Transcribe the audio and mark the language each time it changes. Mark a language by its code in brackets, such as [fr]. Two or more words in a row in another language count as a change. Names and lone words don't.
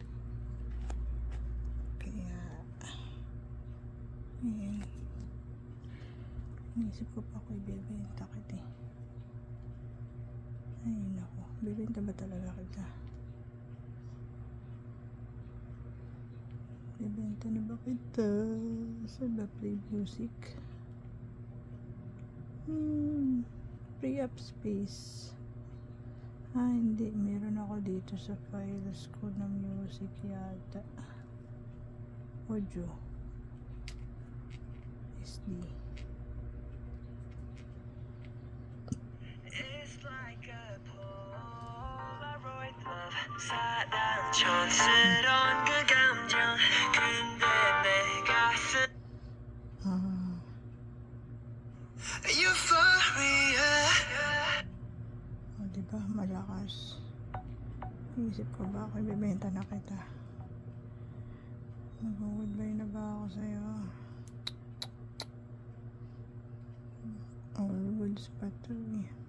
[tl] Kaya, ayan. Inisip ko pa ako ibebenta kita eh. Ay nako, bibenta ba talaga kita? Bibenta na ba kita? Saan ba [en] play music? Free up space. [tl] Hindi. Meron ako dito sa files ko na music yata. Audio. SD. [ko] 촌스러운 그 감정 근데 내가 Euphoria. [tl] Diba? Malakas. Isip ko ba ako ibibenta na kita? Mag-goodbye na ba ako sa'yo? [en] All goods [tl] pa to eh.